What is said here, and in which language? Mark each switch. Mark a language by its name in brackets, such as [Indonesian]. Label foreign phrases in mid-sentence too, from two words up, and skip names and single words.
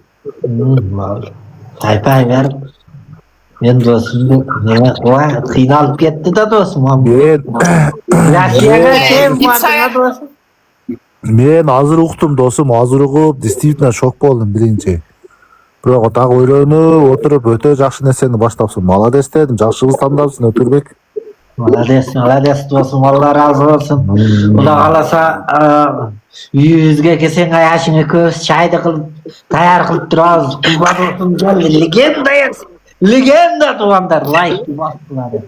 [Uzbek] Choy paylar. Men do'stimni nima qiynalib ketdi-da do'stim. Rossiyaga kelib do'stim. Men hozir uqdim do'stim, hozir uqib, действительно şok bo'ldim birinchi. [Kyrgyz] Бирок так ойлонуп отуруп өтө жакшы нерсени баштапсың. Молодец дедим. Жакшы кыз тандапсың, Өтүрбек. Молодец досым, Алла разы болsun. Кудай кааласа үйүбүзгө келсең аяшың экөөбүз чайды кылып даяр кылып турабыз. Курбан болсун, кел, легенда туугандар, лайк басыңдар.